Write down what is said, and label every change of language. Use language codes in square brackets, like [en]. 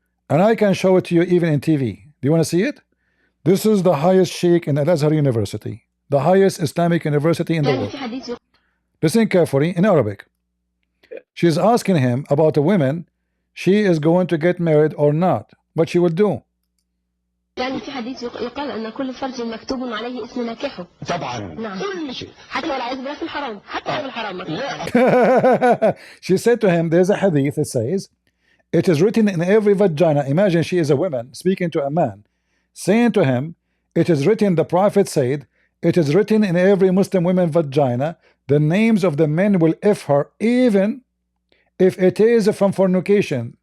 [en] And I can show it to you even in TV. Do you want to see it? This is the highest sheikh in Al-Azhar University, the highest Islamic university in the world. Listen carefully in Arabic. She's asking him about a woman, she is going to get married or not, what she will do. [ar] يعني في حديث يقال أن كل فرج مكتوب عليه اسم ناكحه. طبعا. نعم. كل شيء. حتى والعياذ بالله في الحرام. حتى في الحرام مكتوب. [en] She said to him, there's a hadith that says, it is written in every vagina. Imagine she is a woman speaking to a man, saying to him, it is written, the Prophet said, it is written in every Muslim woman vagina, the names of the men will if her, even if it is from fornication.